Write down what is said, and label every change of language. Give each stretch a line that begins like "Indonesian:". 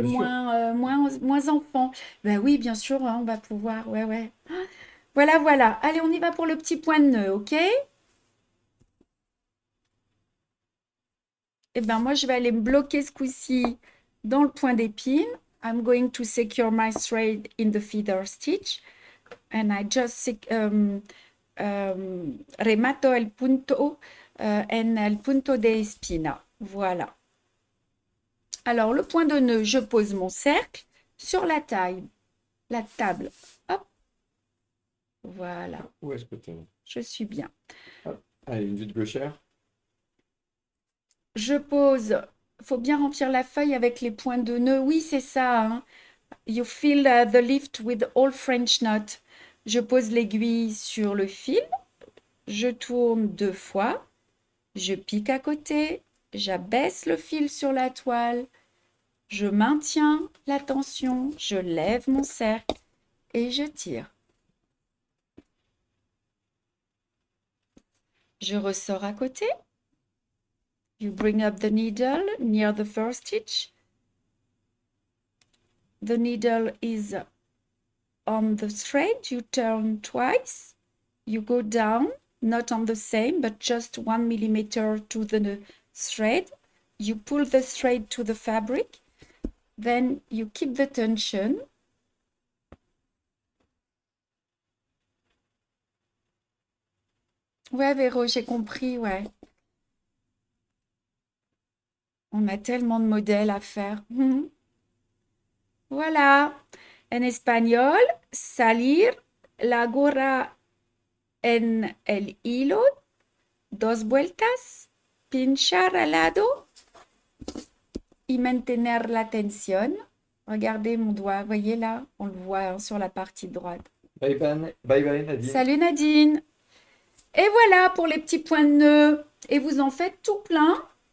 French: bien sûr. moins enfants. Ben oui, bien sûr, hein, on va pouvoir. Ouais. Voilà. Allez, on y va pour le petit point de nœud, ok? Eh bien, moi, je vais aller me bloquer ce coup-ci dans le point d'épine.
English: I'm going to secure my thread in the feather stitch. And I just
Spanish: remato el punto en el punto de espina.
French: Voilà. Alors, le point de nœud, je pose mon cercle sur la table. Hop, voilà. Où est-ce que tu es? Je suis bien. Allez, une vue de gauchère. Je pose, faut bien remplir la feuille avec les points de nœud. Oui, c'est ça, hein.
English: You fill the lift with all French knot.
French: Je pose l'aiguille sur le fil, je tourne 2 fois, je pique à côté, j'abaisse le fil sur la toile, je maintiens la tension, je lève mon cercle et je tire. Je ressors à côté.
English: You bring up the needle near the first stitch. The needle is on the thread. You turn twice. You go down, not on the same, but just 1 millimeter to the thread. You pull the thread to the fabric. Then you keep the tension.
French: Ouais, Véro, j'ai compris, ouais. On a tellement de modèles à faire. Voilà. En espagnol,
Spanish: salir la gorra en el hilo, 2 vueltas, pinchar al lado y mantener la tensión.
French: Regardez mon doigt, voyez là, on le voit hein, sur la partie droite. Bye bye, bye bye Nadine. Salut Nadine. Et voilà pour les petits points de nœud. Et vous en faites tout plein.